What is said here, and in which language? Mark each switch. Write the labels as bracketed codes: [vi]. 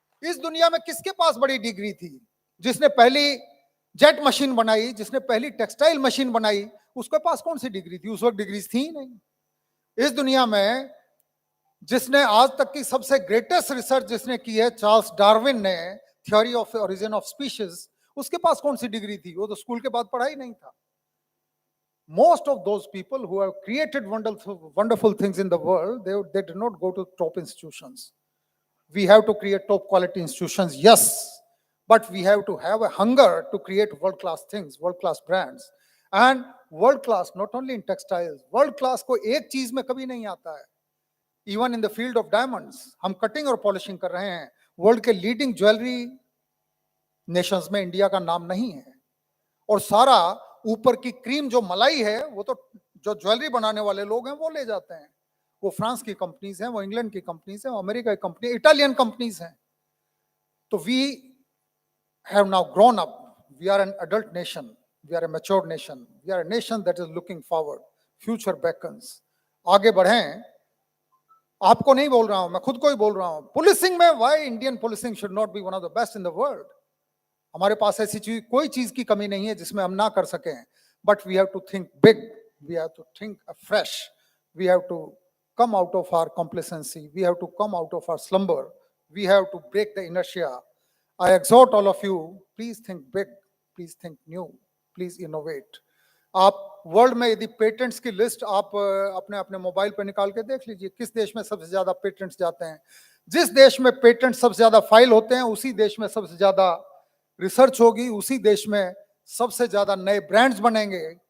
[hi] इस दुनिया में किसके पास बड़ी डिग्री थी? जिसने पहली जेट मशीन बनाई, जिसने पहली टेक्सटाइल मशीन बनाई, उसके पास कौन सी डिग्री थी? उस वक्त डिग्री थी ही नहीं। इस दुनिया में जिसने आज तक की सबसे ग्रेटेस्ट रिसर्च जिसने की है, चार्ल्स डार्विन ने, theory of origin of species, उसके पास कौन सी डिग्री थी? वो तो स्कूल के बाद पढ़ाई नहीं था। [en] Most of those people who have created wonderful things in the world, they did not go to top institutions. We have to create top quality institutions, yes, but we have to have a hunger to create world-class things, world-class brands, and world-class not only in textiles, world-class [hi] को एक चीज में कभी नहीं आता है. [en] Even in the field of diamonds, [hi] हम cutting और पॉलिशिंग कर रहे हैं. वर्ल्ड के लीडिंग ज्वेलरी नेशंस में इंडिया का नाम नहीं है, और सारा ऊपर की क्रीम जो मलाई है वो तो जो ज्वेलरी बनाने वाले लोग हैं वो ले जाते हैं. वो फ्रांस की कंपनीज हैं, वो इंग्लैंड की कंपनीज हैं, अमेरिका की कंपनी, इटालियन कंपनीज हैं. [en] तो we have now grown up. We are an adult nation. We are a mature nation. We are a nation that is looking forward. Future beckons. [hi] आगे बढ़ें. आपको नहीं बोल रहा हूं, मैं खुद को ही बोल रहा हूं. पुलिसिंग में [en] why Indian policing should not be one of the best in the world. [hi] हमारे पास ऐसी चीज कोई चीज की कमी नहीं है जिसमें हम ना कर सकें. [en] But we have to think big. We have to think afresh. We have to come out of our complacency. We have to come out of our slumber. We have to break the inertia. I exhort all of you, please think big, please think new, please innovate. [hi] आप world में यदि patents की list आप अपने अपने mobile पर निकाल के देख लीजिए, किस देश में सबसे ज्यादा पेटेंट्स जाते हैं. जिस देश में पेटेंट सबसे ज्यादा फाइल होते हैं उसी देश में सबसे ज्यादा रिसर्च होगी, उसी देश में सबसे ज्यादा नए ब्रांड्स बनेंगे.